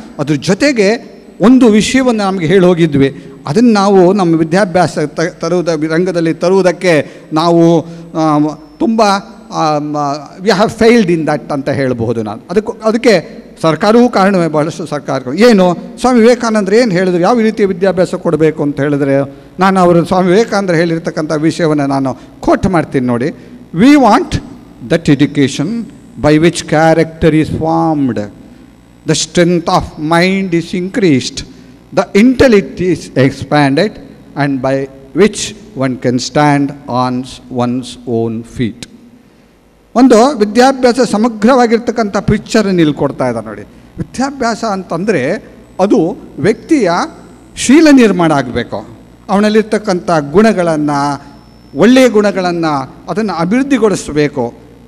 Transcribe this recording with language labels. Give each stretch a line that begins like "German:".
Kannada: ಅದ್ರ ಜೊತೆಗೆ ಒಂದು ವಿಷಯವನ್ನು ನಮಗೆ ಹೇಳಿ ಹೋಗಿದ್ವಿ, ಅದನ್ನು ನಾವು ನಮ್ಮ ವಿದ್ಯಾಭ್ಯಾಸ ರಂಗದಲ್ಲಿ ತರುವುದಕ್ಕೆ ನಾವು ತುಂಬ
English: we have failed in that
Kannada: ಅಂತ ಹೇಳಬಹುದು. ನಾನು ಅದಕ್ಕೆ ಸರ್ಕಾರವೂ ಕಾರಣವೇ, ಬಹಳಷ್ಟು ಸರ್ಕಾರಗಳು. ಏನು ಸ್ವಾಮಿ ವಿವೇಕಾನಂದರು ಏನು ಹೇಳಿದ್ರು, ಯಾವ ರೀತಿಯ ವಿದ್ಯಾಭ್ಯಾಸ ಕೊಡಬೇಕು ಅಂತ ಹೇಳಿದ್ರೆ, ನಾನು ಅವರು ಸ್ವಾಮಿ ವಿವೇಕಾನಂದರು ಹೇಳಿರ್ತಕ್ಕಂಥ ವಿಷಯವನ್ನು ನಾನು ಕೋಟ್ ಮಾಡ್ತೀನಿ ನೋಡಿ.
English: We want that education by which character is formed, the strength of mind is increased, the intellect is expanded, and by which one can stand on one's own feet.
Kannada: ಒಂದು ವಿದ್ಯಾಭ್ಯಾಸ ಸಮಗ್ರವಾಗಿರ್ತಕ್ಕಂಥ ಪಿಕ್ಚರನ್ನು ಇಲ್ಲಿ ಕೊಡ್ತಾ ಇದ್ದಾರೆ ನೋಡಿ. ವಿದ್ಯಾಭ್ಯಾಸ ಅಂತಂದರೆ ಅದು ವ್ಯಕ್ತಿಯ ಶೀಲ ನಿರ್ಮಾಣ ಆಗಬೇಕು. ಅವನಲ್ಲಿರ್ತಕ್ಕಂಥ ಗುಣಗಳನ್ನು, ಒಳ್ಳೆಯ ಗುಣಗಳನ್ನು ಅದನ್ನು ಅಭಿವೃದ್ಧಿಗೊಳಿಸಬೇಕು.